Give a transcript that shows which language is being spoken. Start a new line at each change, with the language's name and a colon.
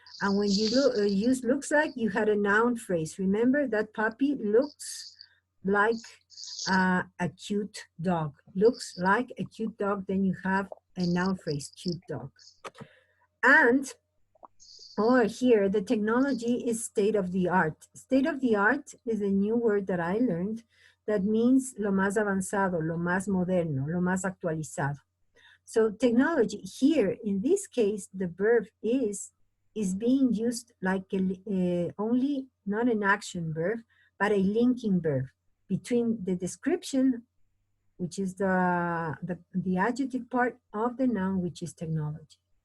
English: And when you use looks like, you had a noun phrase. Remember that puppy looks like a cute dog. Looks like a cute dog, then you have a noun phrase, cute dog. And Or here, the technology is state of the art. State of the art is a new word that I learned that means
Spanish: lo más avanzado, lo más moderno, lo más actualizado.
English: So technology here, in this case, the verb is being used like only not an action verb, but a linking verb between the description, which is the adjective part of the noun, which is technology.